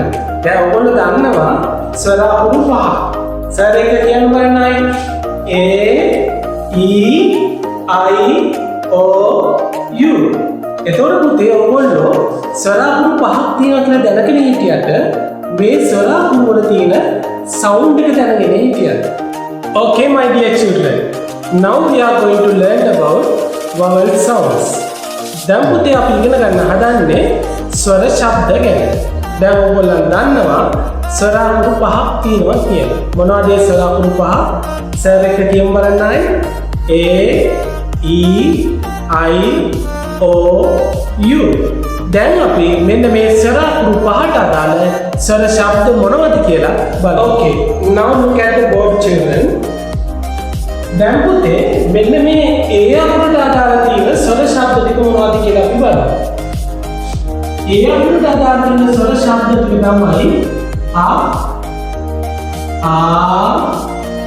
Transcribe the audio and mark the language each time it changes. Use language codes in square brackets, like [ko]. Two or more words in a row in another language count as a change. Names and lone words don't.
[si] දැන් ඔයගොල්ලෝ දන්නවා ස්වර අකුරු 5. සර් එක කියන්න බලන්නයි. [en] A, E, I, O, U. [si] එතකොට පුතේ ඔයගොල්ලෝ ස්වර අකුරු 5ක් තියෙනවා කියලා දැනගෙන හිටියට මේ ස්වර අකුරු වල තියෙන sound එක දැනගෙන හිටියද? [en] Okay my dear children. Now we are going to learn about vowel sounds. [si] දැන් පුතේ අපි ඉගෙන ගන්න හදන්නේ ස්වර ශබ්ද ගැන. දැන් ඔයගොල්ලන් දන්නවා ස්වර අකුරු 5ක් තියෙනවා කියලා. මොනවද ඒ ස්වර අකුරු 5? සර් එක කියමු බලන්නයි. A, E, I, O, U. දැන් අපි මෙන්න මේ ස්වර අකුරු 5ට අදාළ ස්වර ශබ්ද මොනවද කියලා බලමු. [en] Okay. Now look at the board children. [si] දැන් පුතේ මෙන්න මේ A අකුරට අදාළ තියෙන ස්වර ශබ්ද ටික මොනවද කියලා අපි බලමු. A අකුරට අදාළ තියෙන ස්වර ශබ්ද ටික තමයි A,